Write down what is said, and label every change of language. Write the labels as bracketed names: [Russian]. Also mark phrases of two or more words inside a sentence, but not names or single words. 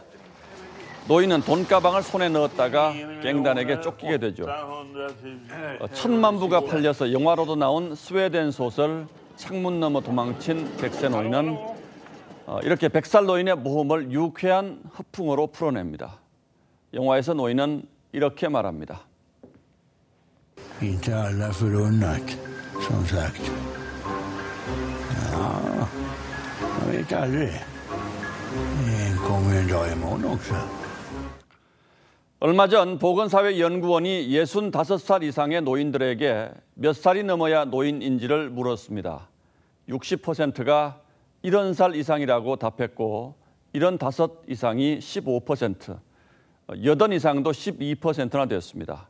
[Korean] 노인은 돈가방을 손에 넣었다가 갱단에게 쫓기게 되죠. 1000만 부가 팔려서 영화로도 나온 스웨덴 소설 창문 너머 도망친 백세 노인은 이렇게 백살 노인의 모험을 유쾌한 허풍으로 풀어냅니다. 영화에서 노인은 이렇게 말합니다. [Swedish] Inte alla förunnat, som sagt. Ja, jag vet aldrig. Det kommer en dag imorgon också. [Korean] 얼마 전 보건사회연구원이 65살 이상의 노인들에게 몇 살이 넘어야 노인인지를 물었습니다. 60%가 70살 이상이라고 답했고 75 이상이 15%, 80 이상도 12%나 됐습니다.